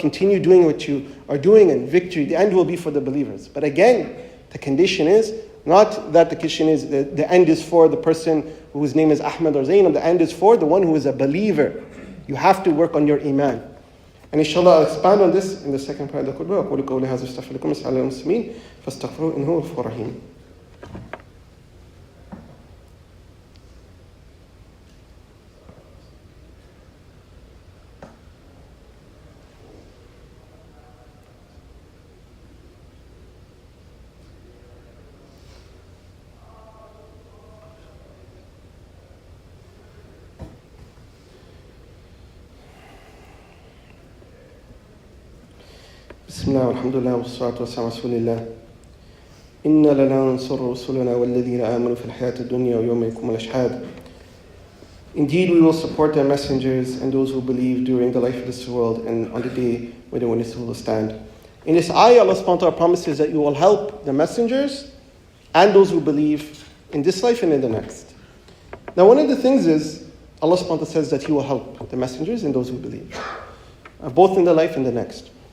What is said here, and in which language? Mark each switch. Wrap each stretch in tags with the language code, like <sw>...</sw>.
<en>Continue doing what you are doing, and victory, the end will be for the believers. But again, the condition is Not that the question is, the end is for the person whose name is Ahmed or Zainab. The end is for the one who is a believer. You have to work on your iman. And inshallah, I'll expand on this in the second part of the khutbah.</en> <ar>أقول قولي هذا استغفر لكم وأسأل المسلمين فاستغفروه إنه غفور رحيم. بسم الله والحمد لله والصلاة والسلام على رسول الله. إنا لننصر رسلنا والذين آمنوا في الحياة الدنيا ويوم يقوم الأشهاد.</ar> <en>Indeed, we will support their messengers and those who believe during the life of this world and on the day when the witnesses will stand. In this ayah, Allah subhanahu wa ta'ala promises that you will help the messengers and those who believe in this life and in the next. Now, one of the things is, Allah subhanahu wa ta'ala says that He will help the messengers and those who believe, both in the life and the next.</en>